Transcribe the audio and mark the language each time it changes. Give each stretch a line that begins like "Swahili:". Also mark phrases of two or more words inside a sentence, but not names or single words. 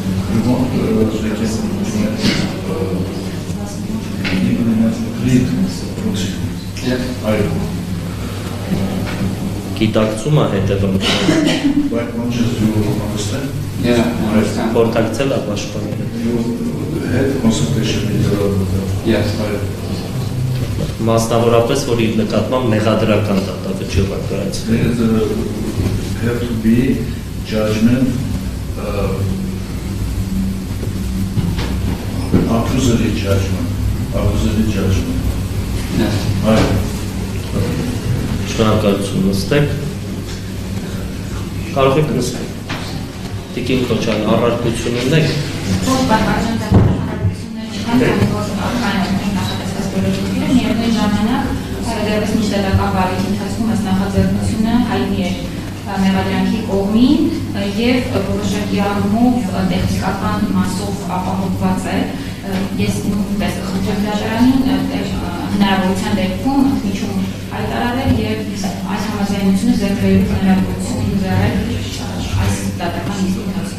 Armenian: Գիտակցում է հետևանքները։ Խորհրդակցել է պաշտպանները։ Մասնավորապես, որ իր նկատմամբ մեղադրական դատավճիռ է կայացվել։
English: Have to be judgment, accusatory judgment.
Armenian: Շնորհակալություն, նստեք։ Կարող եք նստել։ Տիկին Քոչյան, առարկություն ունեք։ Միևնույն ժամանակ դեռևս միջդատական վարույթի ընթացքում այս նախաձեռնությունը հայտնի էր մեղադրանքի կողմին եւ որոշակի առումով տեխնիկական մասով ապահովված է։ Ես նույնպես խնդրեմ դատարանին հնարավորության դեպքում ընդմիջում հայտարարել եւ այս համաձայնությունը ձեռք բերելու հնարավորություն ընձեռել այս դատական նիստի ընթացքում։